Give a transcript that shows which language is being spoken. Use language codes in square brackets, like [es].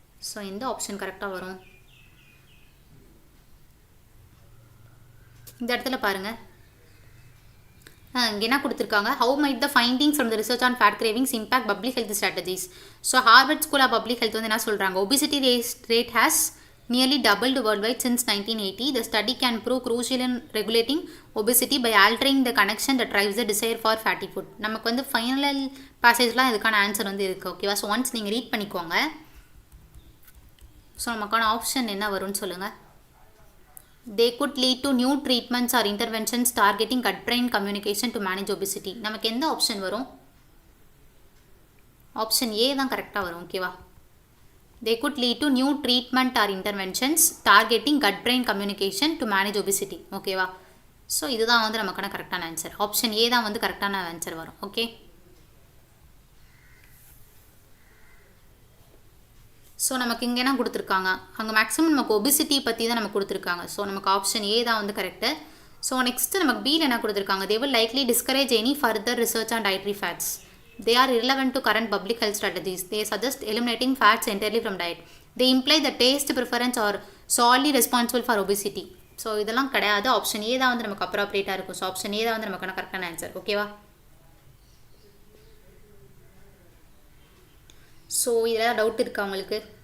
[ta] So எந்த option கரெக்டாக வரும்? இந்த இடத்துல பாருங்கள். இங்கே என்ன கொடுத்துருக்காங்க? [en] How might the findings from the research on fat cravings impact public health strategies. [ta] So Harvard school of public health வந்து என்ன சொல்கிறாங்க? [en] Obesity rate has nearly doubled worldwide since 1980. The study can prove crucial in regulating obesity by altering the connection that drives the desire for fatty food. [ta] நமக்கு வந்து final பேசேஜ்லாம் இதுக்கான answer வந்து இருக்குது. ஓகேவா? So once நீங்கள் ரீட் பண்ணிக்கோங்க. So நமக்கான option என்ன வரும்னு சொல்லுங்கள். [en] They could lead to new treatments or interventions targeting gut-brain communication to manage obesity. [ta] நமக்கு எந்த ஆப்ஷன் வரும்? ஆப்ஷன் ஏ தான் கரெக்டாக வரும். ஓகேவா? [en] They could lead to new treatment or interventions targeting gut-brain communication to manage obesity. [ta] ஓகேவா? So இதுதான் வந்து நமக்கான கரெக்டான ஆன்சர். ஆப்ஷன் ஏ தான் வந்து கரெக்டான ஆன்சர் வரும். ஓகே, ஸோ நமக்கு இங்கே என்ன கொடுத்துருக்காங்க, அங்கே மேக்ஸிமம் நமக்கு ஒபிசிட்டி பற்றி தான் நமக்கு கொடுத்துருக்காங்க. ஸோ நமக்கு ஆப்ஷன் ஏ தான் வந்து கரெக்டு. ஸோ நெக்ஸ்ட்டு நமக்கு பியில் என்ன கொடுத்துருக்காங்க, [en] they will likely discourage any further research on dietary fats. They are irrelevant to current public health strategies. They suggest eliminating fats entirely from diet. They imply the taste preference are solely responsible for obesity. [ta] So இதெல்லாம் கிடையாது. Option A தான் வந்து நமக்கு அப்ராப்ரியேட்டாக இருக்கும். So option A தான் வந்து நமக்கான கரெக்டான ஆன்சர். ஓகேவா? ஸோ இதில் டவுட் இருக்கா உங்களுக்கு?